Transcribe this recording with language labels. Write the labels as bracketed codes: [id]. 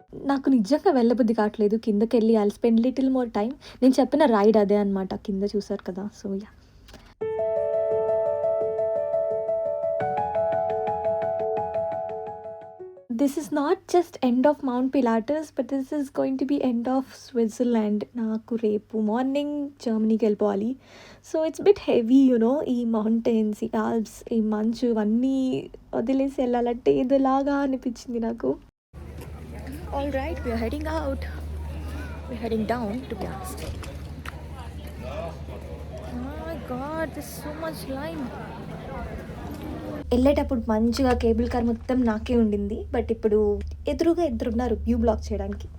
[te] నాకు నిజంగా వెళ్ళబుద్ధి కావట్లేదు కిందకి వెళ్ళి. [en] I'll spend little more time. [te] నేను చెప్పిన రైడ్ అదే అనమాట, కింద చూసారు కదా. [en] So yeah, this is not just end of Mount Pilatus, but this is going to be end of Switzerland. [te] నాకు రేపు మార్నింగ్ జర్మనీకి వెళ్ళిపోవాలి. [en] so it's bit heavy [te] ఈ మౌంటైన్స్, ఈ ఆల్ప్స్, ఈ మంచు, ఇవన్నీ వదిలేసి వెళ్ళాలంటే ఏదోలాగా అనిపించింది నాకు. [en] All right, we are heading out. We're heading down to Blast. Oh my god, there's so much line. [te] వెళ్ళేటప్పుడు మంచిగా కేబుల్ కార్ మొత్తం నాకే ఉండింది. బట్ ఇప్పుడు ఎదురుగా ఇద్దరున్నారు వ్యూ బ్లాక్ చేయడానికి.